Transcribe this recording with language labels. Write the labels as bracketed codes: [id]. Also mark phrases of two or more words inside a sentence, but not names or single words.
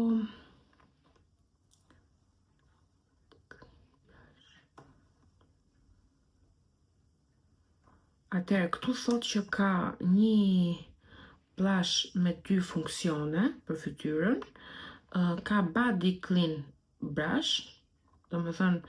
[sq] atëherë këtu thot që ka një blush me 2 funksione për fytyrën, ka [en] body clean brush, [sq] do me thënë